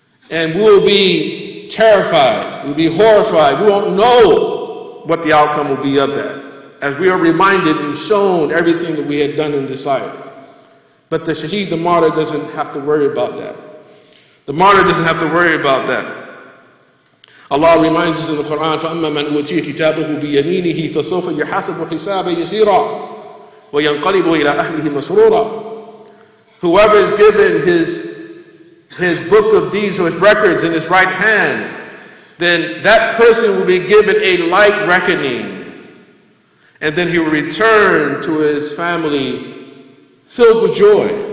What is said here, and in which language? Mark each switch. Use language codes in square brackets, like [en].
[en] And we will be terrified, we'll be horrified. We won't know what the outcome will be of that, as we are reminded and shown everything that we had done in this life. But the shaheed, the martyr, doesn't have to worry about that. The martyr doesn't have to worry about that. [ar] Allah reminds us in the Quran, فَأَمَّا مَنْ أُوتِيَ كِتَابَهُ بِيَمِينِهِ فَسَوْفَ يُحَاسَبُ حِسَابًا يَسِيرًا وَيَنْقَلِبُ إِلَىٰ أَهْلِهِ مَسْرُورًا. [en] Whoever is given his book of deeds or his records in his right hand, then that person will be given a like reckoning. And then he will return to his family filled with joy.